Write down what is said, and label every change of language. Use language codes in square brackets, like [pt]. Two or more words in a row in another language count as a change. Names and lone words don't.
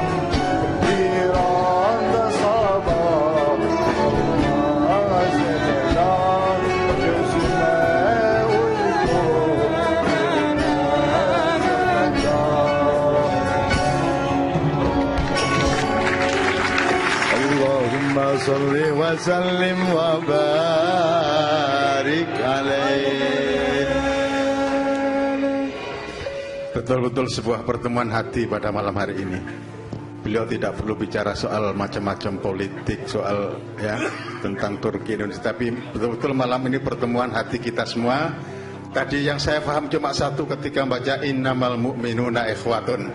[tr] Bir anda sabah olmaz ebeden, gözüme uyku girmez ebeden. [ar] اللهم صل وسلم وبارك عليه. [id] Betul-betul sebuah pertemuan hati pada malam hari ini. Beliau tidak perlu bicara soal macam-macam politik, soal ya tentang Turki Indonesia, tapi betul-betul malam ini pertemuan hati kita semua. Tadi yang saya paham cuma satu ketika membaca [ar] إنما المؤمنون إخوة.